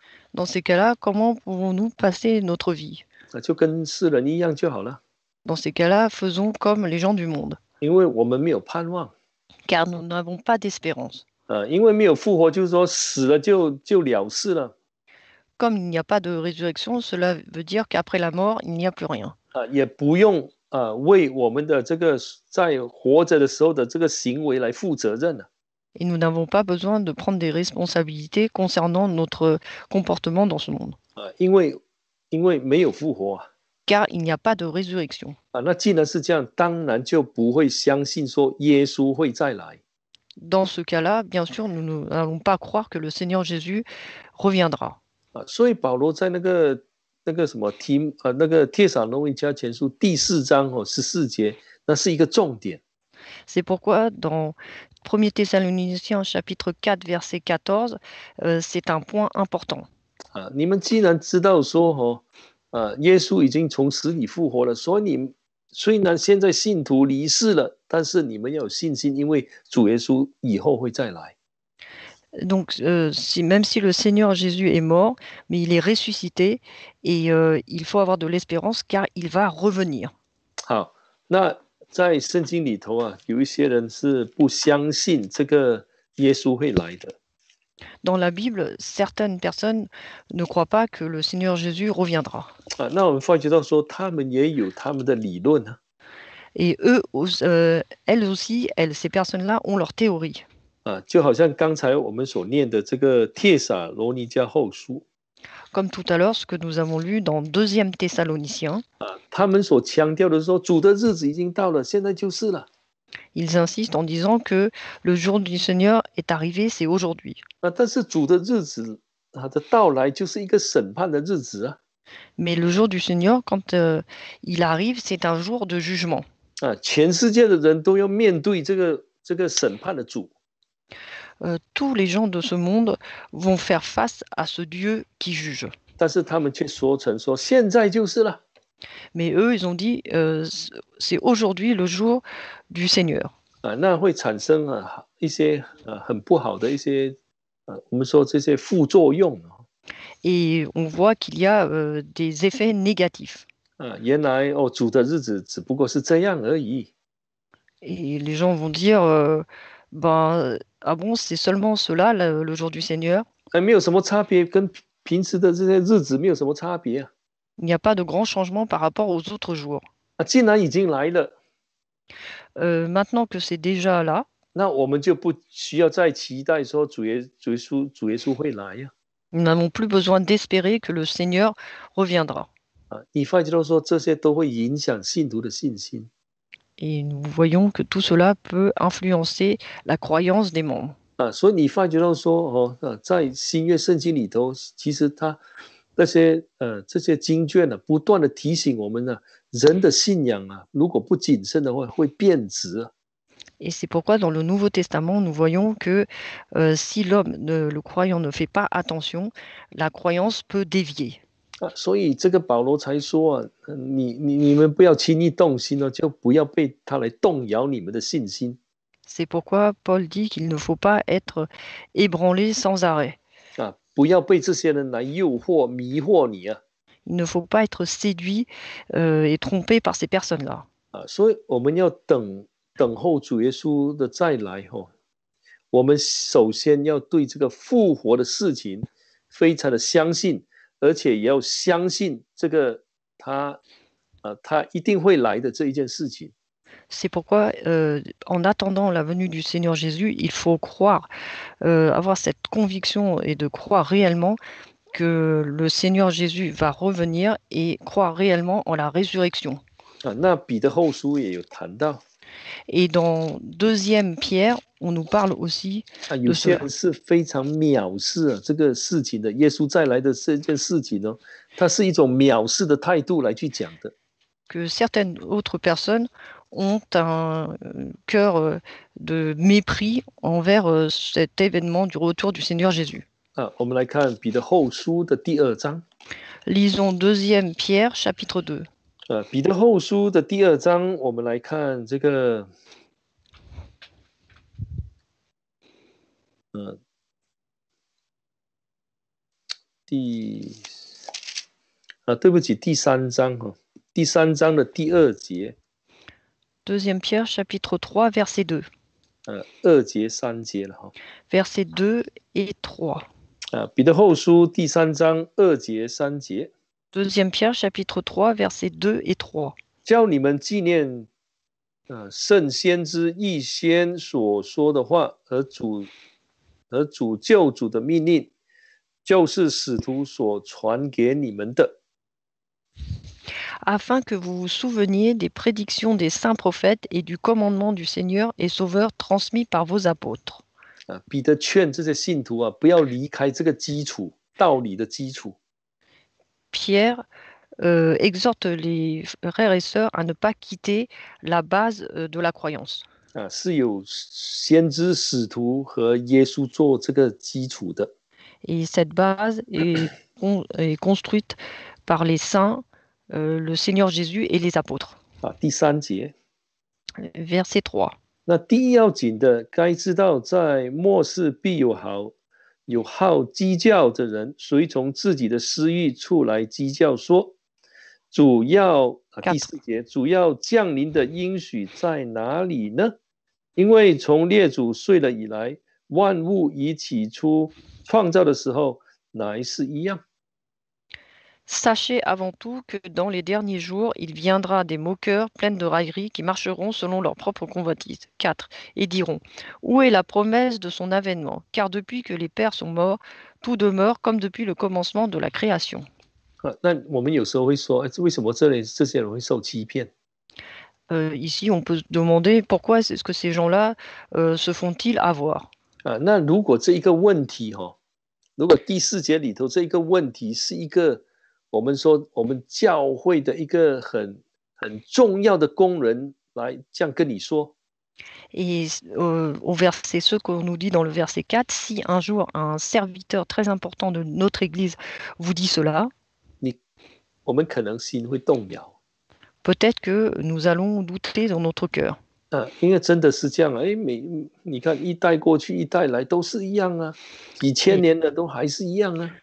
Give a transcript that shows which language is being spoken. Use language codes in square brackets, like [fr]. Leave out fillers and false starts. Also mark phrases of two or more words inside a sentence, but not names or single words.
[fr] dans ces cas-là, comment pouvons-nous passer notre vie? [zh] 就跟世人一样就好了。 [fr] Dans ces cas-là, faisons comme les gens du monde, [zh] 因为我们没有盼望。 [fr] car nous n'avons pas d'espérance. [zh] 因为没有复活，就是说死了就了事了。 [fr] Comme il n'y a pas de résurrection, cela veut dire qu'après la mort, il n'y a plus rien. [zh] 也不用为我们的这个在活着的时候的这个行为来负责任了。 [fr] Et nous n'avons pas besoin de prendre des responsabilités concernant notre comportement dans ce monde. [zh] 因为没有复活 [fr] Car il n'y a pas de résurrection. [zh] 那既然是这样，当然就不会相信说耶稣会再来。 [fr] Dans ce cas-là, bien sûr, nous n'allons pas croire que le Seigneur Jésus reviendra. [zh] 所以保罗在那个什么那个帖撒罗尼迦前书第4章14节，那是一个重点。 [fr] C'est pourquoi dans 1 Thessaloniciens chapitre 4 verset 14, c'est un point important. [zh] 你们既然知道说耶稣已经从死里复活了，所以你虽然现在信徒离世了，但是你们要有信心，因为主耶稣以后会再来。 [fr] Donc, même si le Seigneur Jésus est mort, mais il est ressuscité et il faut avoir de l'espérance car il va revenir. [zh] 好，那在圣经里头啊，有一些人是不相信这个耶稣会来的。 [fr] Dans la Bible, certaines personnes ne croient pas que le Seigneur Jésus reviendra. [zh] 那我们发觉到说，他们也有他们的理论啊。 [fr] Et elles aussi, ces personnes-là ont leur théorie. [zh] 就好像刚才我们所念的这个帖撒罗尼迦后书。 [fr] Comme tout à l'heure, ce que nous avons lu dans 2 Thessaloniciens. [zh] 他们所强调的说，主的日子已经到了，现在就是了。 [fr] Ils insistent en disant que le jour du Seigneur est arrivé, c'est aujourd'hui. [zh] 但是主的日子的到来就是一个审判的日子啊。 [fr] Mais le jour du Seigneur, quand il arrive, c'est un jour de jugement. [zh] 全世界的人都要面对这个审判的主。 [fr] Tous les gens de ce monde vont faire face à ce Dieu qui juge. [zh] 但是他们却说成说，现在就是了。 [fr] Mais eux, ils ont dit, c'est aujourd'hui le jour du Seigneur. [zh] 那会产生一些很不好的一些我们说这些副作用。 [fr] Et on voit qu'il y a des effets négatifs. [zh] 原来主的日子只不过是这样而已。 [fr] Et les gens vont dire, ah bon, c'est seulement cela, le jour du Seigneur? [zh] 没有什么差别，跟平时的这些日子没有什么差别啊。 [fr] Il n'y a pas de grand changement par rapport aux autres jours. [zh] 既然已经来了， [fr] maintenant que c'est déjà là, [zh] 那我们就不需要再期待说主耶稣会来呀。 [fr] nous n'avons plus besoin d'espérer que le Seigneur reviendra. [zh] 你发觉到说这些都会影响信徒的信心。 [fr] Et nous voyons que tout cela peut influencer la croyance des membres. [zh] 所以你发觉到说在新约圣经里头，其实它这些经卷不断的提醒我们人的信仰如果不谨慎的话，会变质。 [fr] Et c'est pourquoi dans le Nouveau Testament, nous voyons que si le croyant ne fait pas attention, la croyance peut dévier. [zh] 所以这个保罗才说你们不要轻易动心就不要被他来动摇你们的信心。 [fr] C'est pourquoi Paul dit qu'il ne faut pas être ébranlé sans arrêt. [zh] 不要被这些人来诱惑、迷惑你啊。 [fr] Il ne faut pas être séduit et trompé par ces personnes-là. [zh] 所以我们要等候主耶稣的再来我们首先要对这个复活的事情非常的相信，而且也要相信这个他一定会来的这一件事情。 [fr] C'est pourquoi, en attendant la venue du Seigneur Jésus, il faut croire, avoir cette conviction et de croire réellement que le Seigneur Jésus va revenir et croire réellement en la résurrection. [zh] 那彼得后书也有谈到。 [fr] Et dans 2 Pierre, on nous parle aussi [zh] 有些人是非常藐视这个事情的，耶稣再来的这件事情它是一种藐视的态度来去讲的。 [fr] Que certaines autres personnes ont un cœur de mépris envers cet événement du retour du Seigneur Jésus. [zh] 我们来看彼得后书的第2章。 [fr] Lisons 2 Pierre, chapitre 2. [zh] 彼得后书的第2章，我们来看这个对不起，第3章第3章的第2节。 [fr] 2 Pierre, chapitre 3, verset 2. [zh] 2 节3节了 [fr] Verset 2 et 3. [zh] 彼得后书第3章2节3节。 [fr] 2 Pierre, chapitre 3, verset 2 et 3. [zh] 叫你们纪念圣先知预先所说的话和主救主的命令，就是使徒所传给你们的。 [fr] Afin que vous vous souveniez des prédictions des saints prophètes et du commandement du Seigneur et Sauveur transmis par vos apôtres. [zh] 彼得劝这些信徒不要离开这个基础，道理的基础。 [fr] Pierre exhorte les frères et sœurs à ne pas quitter la base de la croyance. [zh] 是有先知使徒和耶稣做这个基础的。 [fr] Et cette base est construite par les saints, le Seigneur Jésus et les apôtres. [zh] 第3节。 [fr] Verset 3. [zh] 那第一要紧的，该知道在末世必有好讥教的人，随从自己的私欲出来讥教说， 主要第 4. 4节，主要降临的应许在哪里呢？因为从列祖睡了以来，万物以起初创造的时候乃是一样。 [fr] Sachez avant tout que dans les derniers jours, il viendra des moqueurs pleines de railleries qui marcheront selon leur propre convoitise. 4. Et diront, où est la promesse de son avènement? Car depuis que les pères sont morts, tout demeure comme depuis le commencement de la création. [zh] 那我们有时候会说，为什么这些人会受欺骗？ [fr] Ici, on peut se demander pourquoi est-ce que ces gens-là se font-ils avoir? [zh] 那如果这一个问题如果第4节里头这一个问题是一个我们说我们教会的一个很重要的工人来这样跟你说， [fr] Et au verset, ce qu'on nous dit dans le verset 4, si un jour un serviteur très important de notre Église vous dit cela, [zh] 我们可能心会动摇。 [fr] peut-être que nous allons douter dans notre cœur. [zh] 因为真的是这样啊，你看一代过去一代来都是一样啊，几千年了都还是一样啊。